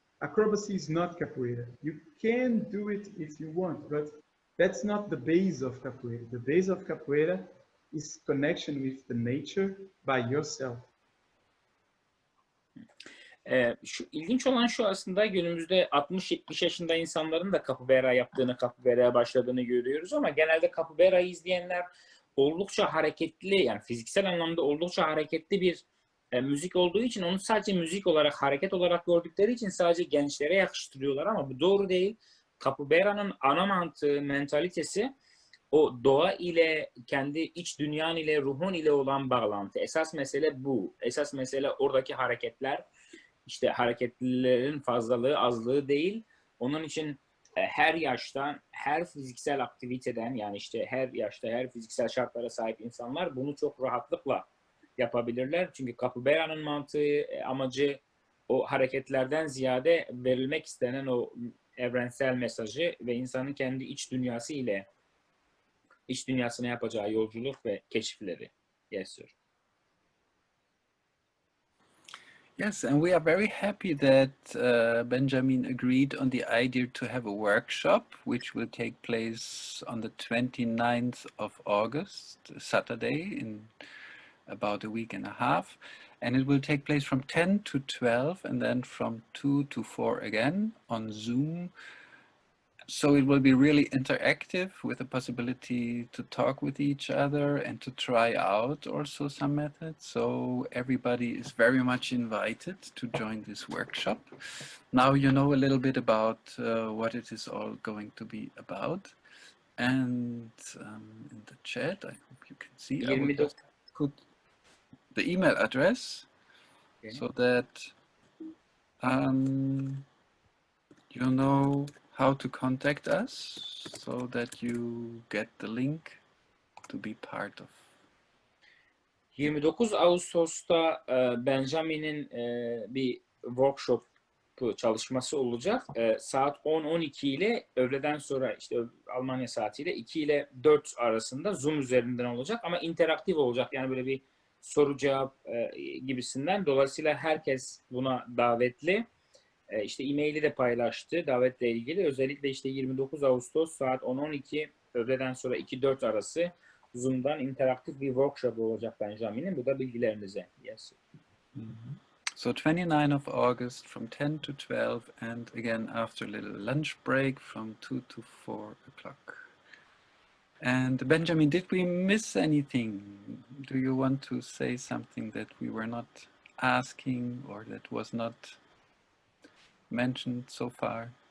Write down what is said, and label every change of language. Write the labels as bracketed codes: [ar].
[en] Acrobacy is not capoeira. You can do it if you want, but that's not the base of capoeira. The base of capoeira is connection with the nature by yourself. İlginç olan şu aslında, günümüzde 60-70 yaşında insanların da capoeira yaptığını, capoeira'ya başladığını görüyoruz ama genelde capoeira'yı izleyenler oldukça hareketli, yani fiziksel anlamda oldukça hareketli bir müzik olduğu için onu sadece müzik olarak, hareket olarak gördükleri için sadece gençlere yakıştırıyorlar ama bu doğru değil. Capoeira'nın ana mantığı, mentalitesi o doğa ile, kendi iç dünyan ile, ruhun ile olan bağlantı. Esas mesele bu. Esas mesele oradaki hareketler. İşte hareketlilerin fazlalığı, azlığı değil. Onun için her yaştan, her fiziksel aktiviteden, yani işte her yaşta, her fiziksel şartlara sahip insanlar bunu çok rahatlıkla yapabilirler. Çünkü capoeira'nın mantığı, amacı o hareketlerden ziyade verilmek istenen o evrensel mesajı ve insanın kendi iç dünyası ile, iç dünyasına yapacağı yolculuk ve keşifleri. Yes, sir. Yes, and we are very happy that Benjamin agreed on the idea to have a workshop, which will take place on the 29th of August, Saturday, in about a week and a half. And it will take place from 10 to 12 and then from 2 to 4 again on Zoom. So it will be really interactive with the possibility to talk with each other and to try out also some methods. So everybody is very much invited to join this workshop. Now you know a little bit about what it is all going to be about. And in the chat, I hope you can see, I will just put the email address so that you know how to contact us, so that you get the link to be part of. [tr] 29 Ağustos'ta Benjamin'in bir workshop çalışması olacak. Saat 10-12 ile öğleden sonra, işte Almanya saatiyle 2 ile 4 arasında Zoom üzerinden olacak ama interaktif olacak. Yani böyle bir soru cevap gibisinden. Dolayısıyla herkes buna davetli. İşte e-maili de paylaştı davetle ilgili. Özellikle işte 29 Ağustos saat 10-12 öğleden sonra 2-4 arası Zoom'dan interaktif bir workshop olacak Benjamin'in. Bu da bilgilerinize. [en] Yes. So 29 of August from 10 to 12 and again after a little lunch break from 2 to 4 o'clock. And Benjamin, did we miss anything? Do you want to say something that we were not asking or that was not mentioned so far?